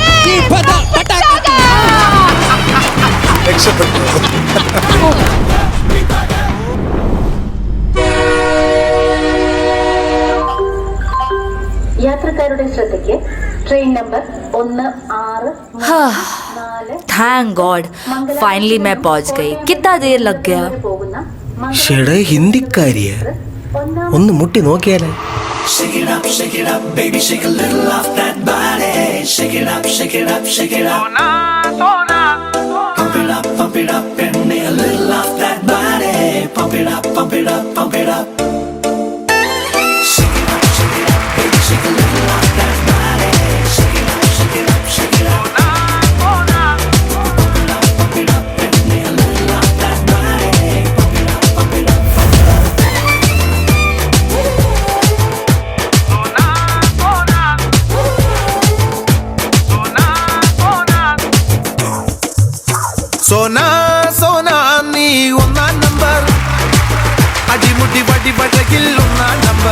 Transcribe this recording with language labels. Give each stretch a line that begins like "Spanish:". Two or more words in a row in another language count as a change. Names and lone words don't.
Malayalam: യാത്രക്കാരുടെ ശ്രദ്ധയ്ക്ക് ട്രെയിൻ നമ്പർ 1634.
English: Thank God,
Hindi: फाइनली मैं पहुंच गई. कितना देर लग गया?
Malayalam: ഹിന്ദിക്കാരിയ ഒന്ന് മുട്ടി നോക്കിയാലേ.
English: Shake it up, baby, shake a little off that body. Shake it up, shake it up, shake it up. Pump it up, and a little off that body. Pump it up, pump it up, pump it up. Shake it up, baby, shake a little off that body. Shake it up, shake it up, shake it up. Pump it up, and a little off that body. Pump it up, pump it up, pump it up.
Malayalam: സോനാ സോനാ നീ ഒന്നാം നമ്പർ, അടിമുടി വടി വടകിൽ ഒന്നാം നമ്പർ.